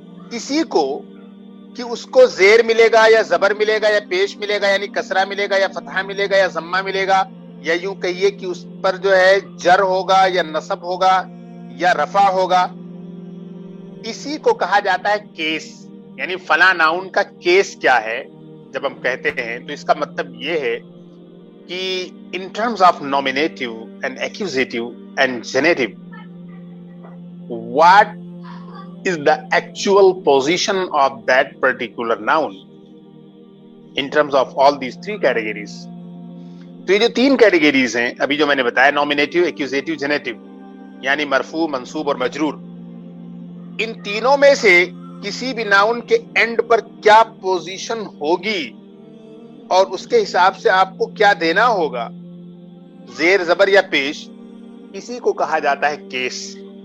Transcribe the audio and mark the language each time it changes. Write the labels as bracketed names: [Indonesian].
[Urdu] کسی کو کہ اس کو زیر ملے گا یا زبر ملے گا یا پیش ملے گا یعنی کسرہ ملے گا یا فتحہ ملے گا یا ضمہ ملے گا، یا یوں کہیے کہ اس پر جو ہے جر ہوگا یا نصب ہوگا یا رفع ہوگا، اسی کو کہا جاتا ہے کیس. یعنی فلاں ناؤن کا کیس کیا ہے. جب ہم کہتے ہیں تو اس کا مطلب یہ ہے [English] کہ in terms of nominative and accusative and genitive, what is the actual position of that particular noun in terms of all these three categories. [Urdu] تو یہ جو تین کیٹیگریز ہیں ابھی جو میں نے بتایا، نومینیٹو، ایکوزیٹو، جنیٹو، یعنی مرفوع، منصوب اور مجرور، ان تینوں میں سے کسی بھی ناؤن کے اینڈ پر کیا پوزیشن ہوگی اور اس کے حساب سے آپ کو کیا دینا ہوگا، زیر زبر یا پیش، اسی کو کہا جاتا ہے کیس.